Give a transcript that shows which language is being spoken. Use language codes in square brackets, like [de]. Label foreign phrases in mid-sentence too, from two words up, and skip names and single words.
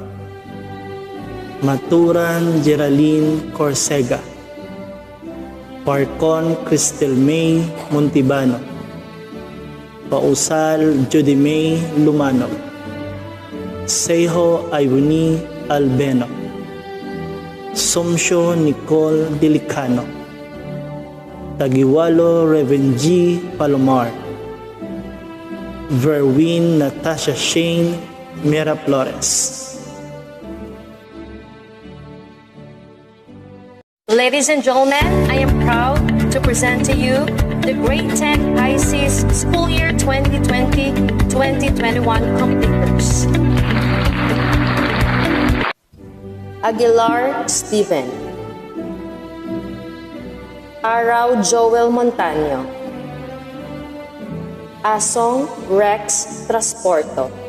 [en] Maturan Geraldine Corsega, Parcon Cristel May Montibano, Pausal Judy May Lumano, Sejo Ivoni Albeno, Somsyo Nicole Delicano, Tagiwalo Revengie Palomar, Verwin Natasha Shane Mira Flores. Ladies and gentlemen, I am proud to present to you the Grade 10 ICES School Year 2020-2021 completers. Aguilar Steven, Araw Joel Montaño, Asong Rex Transporto,